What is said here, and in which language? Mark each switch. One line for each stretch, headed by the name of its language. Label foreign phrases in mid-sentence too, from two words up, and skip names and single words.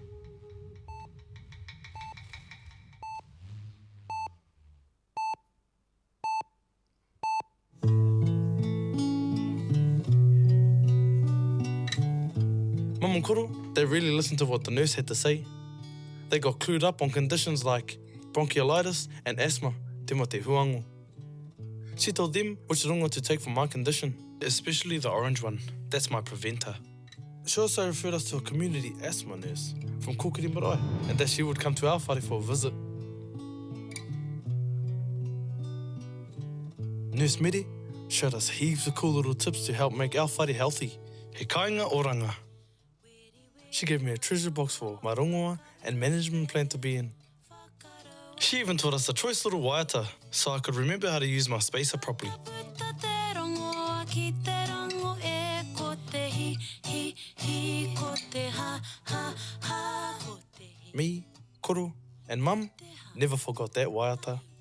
English: Mum and Koro, they really listened to what the nurse had to say. They got clued up on conditions like bronchiolitis and asthma,
Māori: te mo te huango.
English: She told them which rongo to take for my condition, especially the orange one. That's my preventer. She also referred us to a community asthma nurse from Kokiri Marae, and that she would come to our whare for a visit. Nurse Mere showed us heaps of cool little tips to help make our whare healthy.
Māori: He kāinga oranga.
English: She gave me a treasure box for my rongoa and management plan to be in. She even taught us a choice little waiata so I could remember how to use my spacer properly. Me, Koro, and Mum never forgot that waiata.